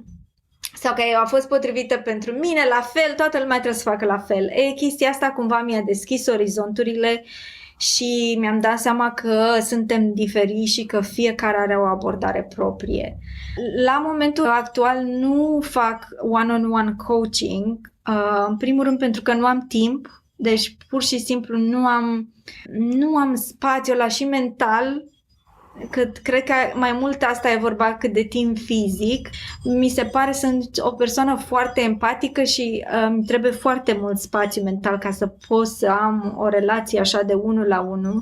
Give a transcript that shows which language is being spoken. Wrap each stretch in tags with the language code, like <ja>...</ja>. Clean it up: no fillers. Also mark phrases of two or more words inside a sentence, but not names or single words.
<ro>Sau că a fost potrivită pentru mine, la fel, toată lumea trebuie să facă la fel. Chestia asta cumva mi-a deschis orizonturile și mi-am dat seama că suntem diferiți și că fiecare are o abordare proprie. La momentul actual nu fac</ro> <en>one-on-one coaching,</en> <ro>în primul rând pentru că nu am timp, deci pur și simplu nu am spațiu ăla și mental, că cred că mai mult asta e vorba cât de timp fizic. Mi se pare sunt o persoană foarte empatică și îmi trebuie foarte mult spațiu mental ca să pot să am o relație așa de 1 la 1.</ro>